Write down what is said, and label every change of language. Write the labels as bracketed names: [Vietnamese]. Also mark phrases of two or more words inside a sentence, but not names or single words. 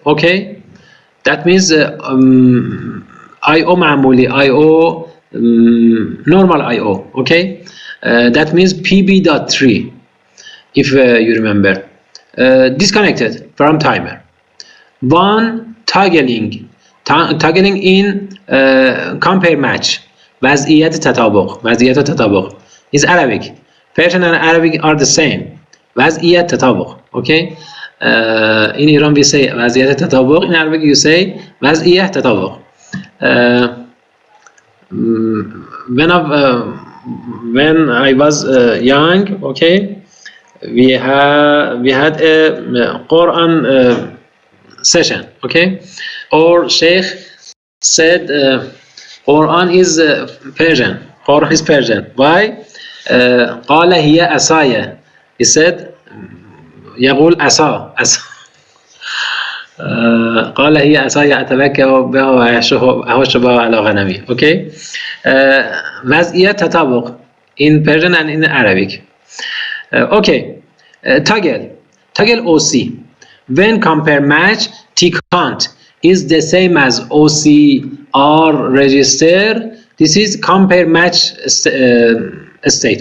[English] Okay, that means IO معمولی, IO normal IO. Okay, that means PB.3 if you remember, disconnected from timer. One toggling in compare match. [Persian] وضعیت تطابق [English] is Arabic. Persian and Arabic are the same. [Persian] وضعیت تطابق. [English] Okay. In Iran we say [Persian] وضعیت تطابق. [English] In Arabic you say [Persian] وضعیت تطابق. [English] When I was young, okay, we had a Quran session, okay, or Sheikh said Quran is Persian. Quran is Persian. Why? [Arabic] قال هي عصاي. [English] He said [Arabic] يقول عصا قال هي عصاي أتوكأ بها وأهش بها على غنمي. [English] Okay. [Persian] وضعیت تطابق [English] in Persian and in Arabic. Okay. Toggle OC. When compare match, T count is the same as OCR register. This is compare match state.